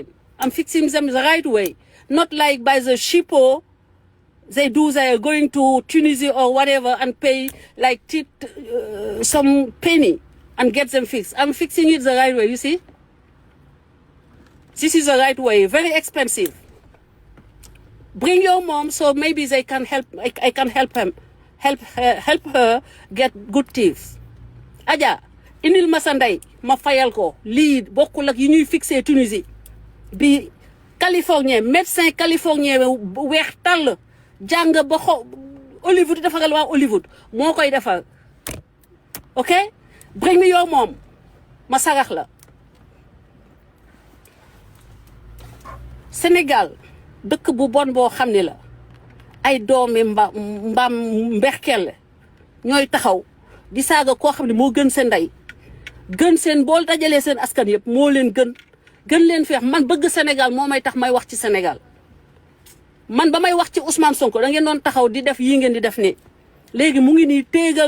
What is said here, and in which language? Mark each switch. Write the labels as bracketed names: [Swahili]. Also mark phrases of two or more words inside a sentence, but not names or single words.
[English] I'm fixing them the right way. Not like by the cheapo they are going to Tunisia or whatever and pay like some penny and get them fixed. I'm fixing it the right way, you see? This is the right way. Very expensive. Bring your mom so maybe they can help. I can help him. Help her get good teeth. Aja. [Wolof] Indil ma sa ndey ma fayal ko lii bokkul ak yi ñuy fixé Tunisie bi [French] californien médecin californien [Wolof] weex tàll jàng ba Hollywood defaral waa Hollywood moo koy defal [English] ok bring me your mom [Wolof] ma sarax la. Sénégal dëkk bu bon boo xam ne la ay doomi mbaam mberkel ñooy taxaw di saaga koo xam ne moo gën seen ndey gën seen bool dajalee seen askan yëpp moo leen gën leen feex man bëgg Sénégal moo may tax may wax ci Sénégal man ba may wax ci Ousmane Sonko da ngeen doon taxaw di def yii ngeen di def nii léegi mu ngi nii téegal